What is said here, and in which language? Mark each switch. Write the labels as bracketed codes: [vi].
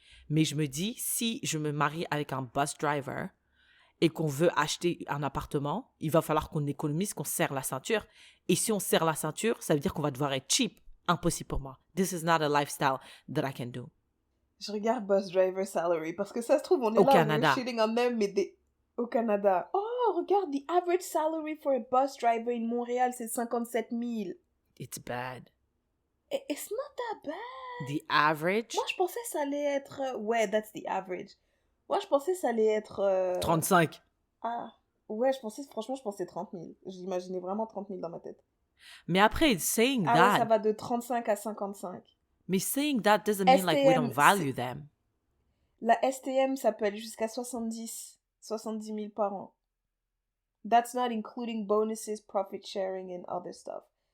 [fr] Mais je me dis, si je me marie avec un bus driver et qu'on veut acheter un appartement, il va falloir qu'on économise, qu'on serre la ceinture. Et si on serre la ceinture, ça veut dire qu'on va devoir être cheap. Impossible pour moi. [en] This is not a lifestyle that I can do. [fr] Je regarde bus driver salary parce que ça se trouve, on est au là, Canada. on est [en] shitting on them, [fr] mais au Canada. [en] Oh, [fr] regarde, [en] the average salary for a bus driver in Montréal, [fr] c'est 57 000. [en] It's bad. It's not that bad. The average? [fr] Moi, je pensais que ça allait être... Ouais, [en] that's the average. [fr] Moi, je pensais que ça allait être... 35. Ah, ouais, franchement, je pensais 30 000. J'imaginais vraiment 30 000 dans ma tête. Mais après, [en] saying Ah that... [fr] ouais, ça va de 35 à 55. Mais [en] saying that doesn't mean like we don't value them. [fr] La STM, ça peut aller jusqu'à 70 000 par an. [en] That's not including bonuses, profit sharing, and other stuff.